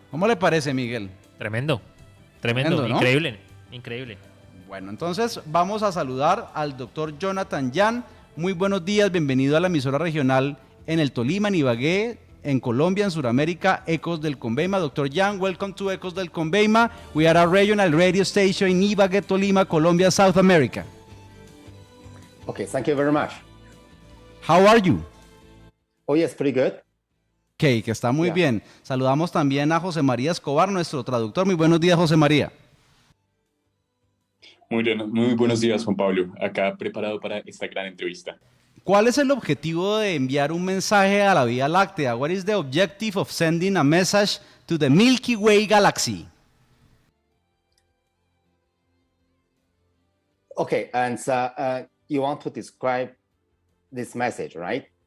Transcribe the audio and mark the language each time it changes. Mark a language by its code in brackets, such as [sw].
[es] ¿Cómo le parece, Miguel? Tremendo, ¿no? Increíble. Bueno, entonces vamos a saludar al doctor Jonathan Yang. Muy buenos días, bienvenido a la emisora regional en el Tolima, en Ibagué, en Colombia, en Sudamérica, Ecos del Conveima. [en] Dr. Yang, welcome to Ecos del Conveima. We are a regional radio station in Ibagué, Tolima, Colombia, South America. Okay, thank you very much. How are you? Oh, yes, pretty good. [es] Okay, que está muy bien. Saludamos también a José María Escobar, nuestro traductor. Muy buenos días, José María. Muy buenos días, Juan Pablo. Acá preparado para esta gran entrevista. ¿Cuál es el objetivo de enviar un mensaje a la Vía Láctea? [en] What is the objective of sending a message to the Milky Way galaxy? Okay, and you want to describe this message, right?